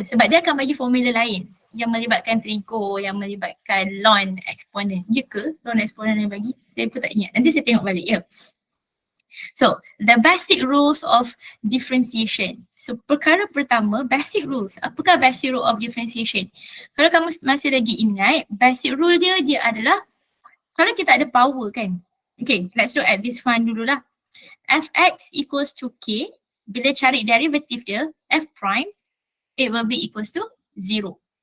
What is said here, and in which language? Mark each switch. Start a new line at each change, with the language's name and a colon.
Malay: Sebab dia akan bagi formula lain yang melibatkan trigo, yang melibatkan ln eksponen. Ya ke? Ln eksponen yang bagi? Saya pun tak ingat. Nanti saya tengok balik ya.
English: So, the basic rules of differentiation. So,
Malay: perkara pertama,
English: basic rules.
Malay: Apakah
English: basic rule of differentiation?
Malay: Kalau kamu masih lagi ingat, basic rule dia adalah kalau kita ada power kan.
English: Okay, let's look at this one dululah. Fx equals to k.
Malay: Bila cari
English: derivative dia, f prime, it will be equals to 0.